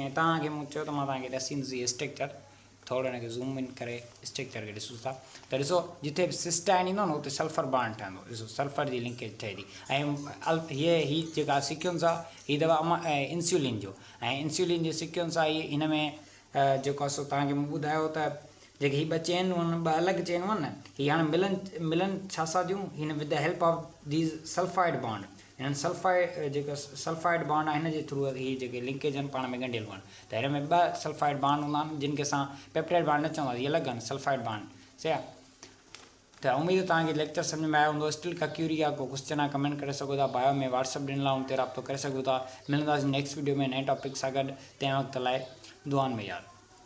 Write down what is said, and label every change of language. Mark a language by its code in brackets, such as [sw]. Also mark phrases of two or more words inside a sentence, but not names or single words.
[sd] ऐं तव्हांखे मूं चयो त मां तव्हांखे ॾसींदुसि स्ट्रक्चर, थोरो हिनखे [en] zoom in [sd] करे स्ट्रक्चर खे ॾिसूं था त ॾिसो, जिथे बि सिस्टाइन ईंदो न, उते [en] sulfur bond [sd] ठहंदो, ॾिसो सल्फर जी लिंकेज ठहे थी। ऐं हीअ जेका सिक्वेंस आहे, हीअ दवा इंसुलिन जो, ऐं इंसुलिन जी सिक्वेंस आहे हिन में जेको आहे सो तव्हांखे मूं ॿुधायो त जेके हीअ 2 चेनूं आहिनि, 2 अलॻि चेनूं आहिनि न, हीअ हाणे मिलनि छा सां थियूं, हिन [en] with the help of these sulfide bond. [sd] हिननि जेको [en] sulfide bond [sd] आहे, हिन जे थ्रू हीअ जेके लिंकेज आहिनि पाण में ॻंढियल आहिनि। त हिन में 2 [en] sulfide bond [sd] हूंदा आहिनि, जिन खे असां [en] peptide bond [sd] न चवंदासीं, इहे अलॻि आहिनि [en] sulfide bond, [sd] सही आहे। त उमेद तव्हांखे लेक्चर सम्झ में आयो हूंदो। स्टिल का क्यूरी आहे, को क्वेश्चन आहे, कमेंट करे सघो था, बायो में व्हाट्सअप ॾिनल आहे, उन ते राब्तो करे सघो था। मिलंदासीं [en] next video [sd] में नए टॉपिक सां गॾु, तंहिं वक़्त लाइ दुआनि में यादि।